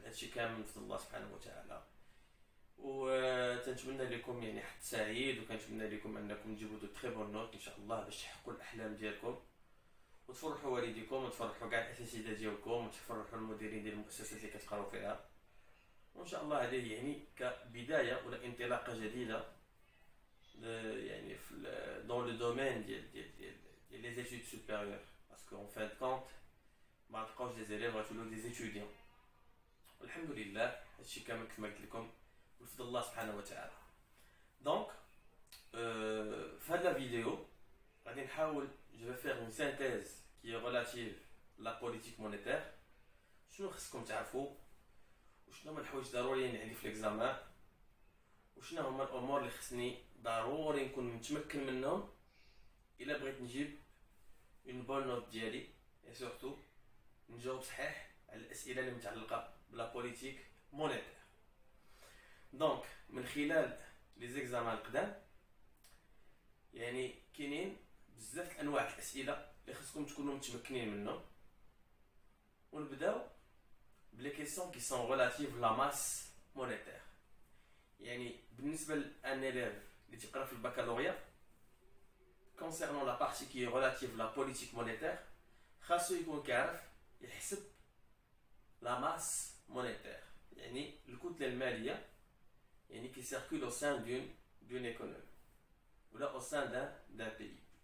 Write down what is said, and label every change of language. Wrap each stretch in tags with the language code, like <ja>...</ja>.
<ar>هادشي كامل من فضل الله سبحانه وتعالى وتنتمنى لكم يعني حد سعيد وكنتمنى لكم انكم تجيبوا</ar> <fr>دو تري بون نوت</fr> <ar>ان شاء الله باش تحققوا الاحلام ديالكم وتفرحوا والديكم وتفرحوا كاع الاساتذه ديالكم وتفرحوا المديرين ديال المؤسسات اللي كتقراو فيها. وان شاء الله هذه يعني كبدايه ولا انطلاقه جديده يعني</ar> <fr>dans le domaine des études supérieures parce qu'en fin de compte</fr> <ar>ما تلقاوش</ar> <fr>des élèves</fr> <ar>غتولوا</ar> <fr>des étudiants.</fr> <ar>الحمد لله هادشي كامل كما قلت لكم بفضل الله سبحانه وتعالى. دونك في هاد لا فيديو غادي نحاول</ar> <fr>je vais faire une synthèse qui est relative à la politique monétaire.</fr> <ar>شنو خصكم تعرفوا وشنو هما الحوايج ضروريين عندي في l'examen وشنو هما الامور اللي خصني ضروري نكون متمكن منهم الا بغيت نجيب</ar> <fr>اون بون نوت</fr> <ar>ديالي اي سورتو نجاوب صحيح على الاسئله اللي متعلقه</ar> <fr>بلا بوليتيك مونيتير.</fr> <ar>دونك من خلال لي زيكزامان القدام يعني كاينين بزاف انواع الاسئله اللي خصكم تكونوا متمكنين منهم ونبداو</ar> <fr>بلي كيسيون كي سون ريلاتيف لا ماس مونيتير.</fr> <ar>يعني بالنسبه لان</ar> <fr>élève</fr> <ar>اللي تيقرا في البكالوريا</ar> <fr>concernant la partie qui est relative à la politique monétaire</fr> <ar>خاصو يكون كيعرف يحسب</ar> <fr>la masse monétaire</fr> <ar>يعني الكتله الماليه يعني</ar> <fr>qui circule au sein d'une économie</fr> <ar>ولا</ar> <fr>au sein d'un pays.</fr>